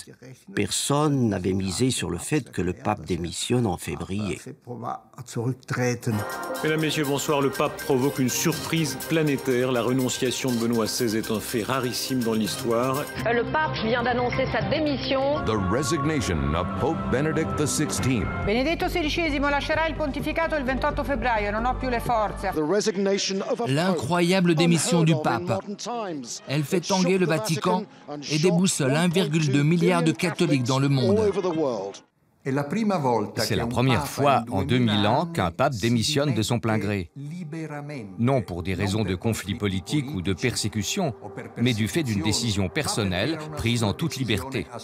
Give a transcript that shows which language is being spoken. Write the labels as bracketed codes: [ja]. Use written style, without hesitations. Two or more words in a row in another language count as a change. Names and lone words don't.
[fr] Personne n'avait misé sur le fait que le pape démissionne en février. Mesdames, Messieurs, bonsoir. Le pape provoque une surprise planétaire. La renonciation de Benoît XVI est un fait rarissime dans l'histoire. Le pape vient d'annoncer sa démission. [en] The resignation of Pope Benedict XVI. [it] Benedetto XVI lascerà il pontificato il 28 febbraio, non ho più le forze. [fr] L'incroyable démission du pape. Elle fait tanguer le Vatican et déboussole 1,2 milliard de catholiques dans le monde. C'est la première fois en 2000 ans qu'un pape démissionne de son plein gré. Non pour des raisons de conflit politique ou de persécution, mais du fait d'une décision personnelle prise en toute liberté.